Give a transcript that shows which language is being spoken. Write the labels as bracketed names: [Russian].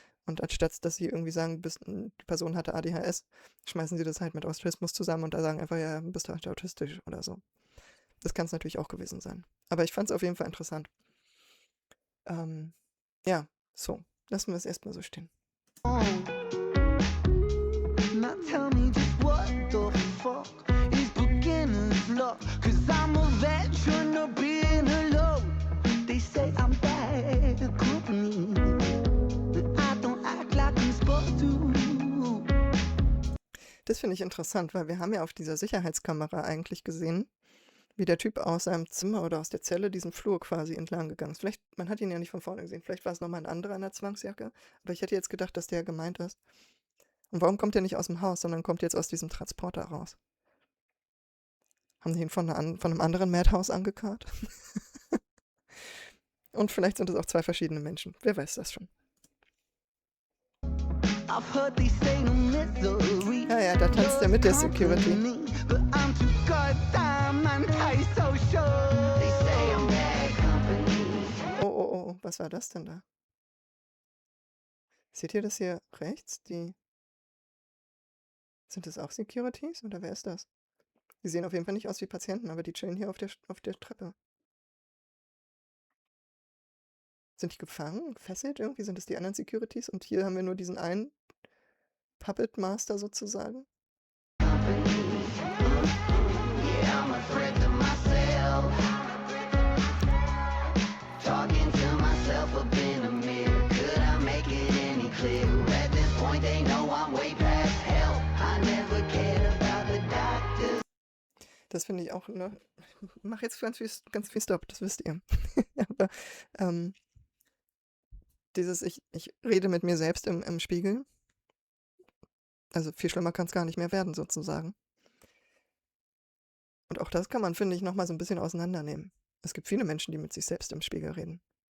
[German] Und anstatt, dass sie irgendwie sagen, die Person hatte ADHS, schmeißen sie das halt mit Autismus zusammen und da sagen einfach, ja, bist du halt autistisch oder so. Das kann es natürlich auch gewesen sein. Aber ich fand es auf jeden Fall interessant. Ja, so. Lassen wir es erstmal so stehen. [English] Now tell me just what the fuck is beginner's luck? 'Cause I'm a veteran of being alone. They say I'm bad company, but I don't act like I'm supposed to. [German] Das finde ich interessant, weil wir haben ja auf dieser Sicherheitskamera eigentlich gesehen, wie der Typ aus seinem Zimmer oder aus der Zelle diesen Flur quasi entlang gegangen ist. Vielleicht, man hat ihn ja nicht von vorne gesehen, vielleicht war es nochmal ein anderer in der Zwangsjacke, aber ich hätte jetzt gedacht, dass der gemeint ist. Und warum kommt der nicht aus dem Haus, sondern kommt jetzt aus diesem Transporter raus? Haben sie ihn von einem anderen Madhouse angekarrt? Und vielleicht sind es auch zwei verschiedene Menschen. Wer weiß das schon. [English] I've heard they say no misery. [German] Ja, da tanzt er mit der Security. [English] But I'm too goddamn antisocial. They say I'm bad company. [German] Oh, was war das denn da? Seht ihr das hier rechts? Sind das auch Securities oder wer ist das? Die sehen auf jeden Fall nicht aus wie Patienten, aber die chillen hier auf der Treppe. Sind die gefangen, gefesselt irgendwie? Sind das die anderen Securities? Und hier haben wir nur diesen einen Puppet Master sozusagen. [English] Yeah, I'm a threat to myself. Talking to myself up in the mirror. Could I make it any clearer? At this point they know I'm way past help. I never cared about the doctors. [German] Das finde ich auch, ne? Ich mach jetzt ganz viel Stopp, das wisst ihr. Aber ich rede mit mir selbst im Spiegel. Also viel schlimmer kann es gar nicht mehr werden, sozusagen. Und auch das kann man, finde ich, nochmal so ein bisschen auseinandernehmen. Es gibt viele Menschen, die mit sich selbst im Spiegel reden.